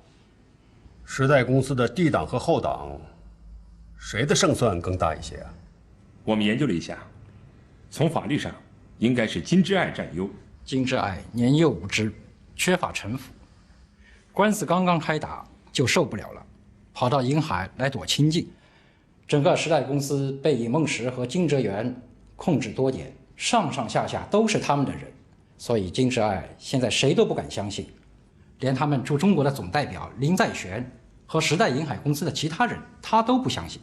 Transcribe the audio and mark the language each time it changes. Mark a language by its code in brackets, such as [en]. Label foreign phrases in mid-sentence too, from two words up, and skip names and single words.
[zh] 时代公司的D檔和後檔，誰的勝算更大一些啊？我們研究了一下，從法律上應該是金智愛佔優。金智愛年幼無知，缺乏城府，官司剛剛開打就受不了了，跑到瀛海來躲清靜。整個时代公司被尹夢石和金哲元控制多年，上上下下都是他们的人，所以金智爱现在谁都不敢相信，连他们驻中国的总代表林在玄和时代瀛海公司的其他人，他都不相信。